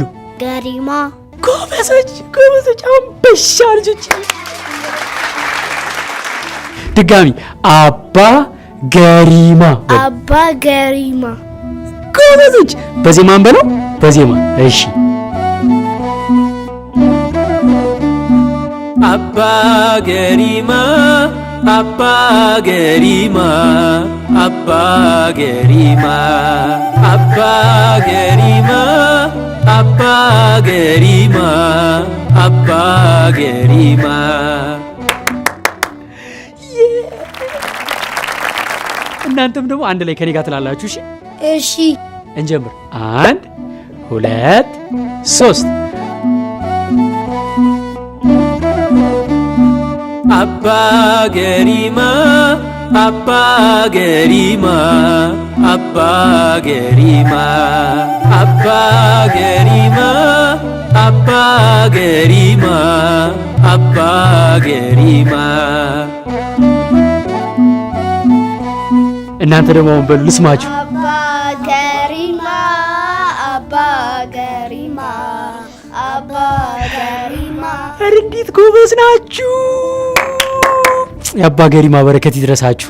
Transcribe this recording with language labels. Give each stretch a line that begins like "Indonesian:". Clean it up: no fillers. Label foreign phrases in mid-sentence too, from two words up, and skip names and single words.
Amharic: ገሪማ። ጎበዞች ጎበዞች፣ አንበሻ ልጆች። ድጋሚ አባ ገሪማ በሉ። አባ ገሪማ። ጎበዞች። በዜማን በለው፣ በዜማ እሺ። Abba Gerima, Abba Gerima, Abba Gerima, Abba Gerima, Abba Gerima, Abba Gerima. እናንተም ደግሞ አንድ ላይ ከኔ ጋር ትላላችሁ። እሺ እሺ፣ እንጀምር። 1 2 3 Abba Gerima, Abba Gerima, Abba Gerima, Abba Gerima, Abba Gerima, Abba Gerima. እናንተ ደግሞ በሉ ልስማችሁ። አባ ገሪማ አባ ገሪማ አባ ገሪማ። ኧረ እንዴት ጎበዝ ናችሁ! የአባ ገሪማ በረከት ይድረሳችሁ።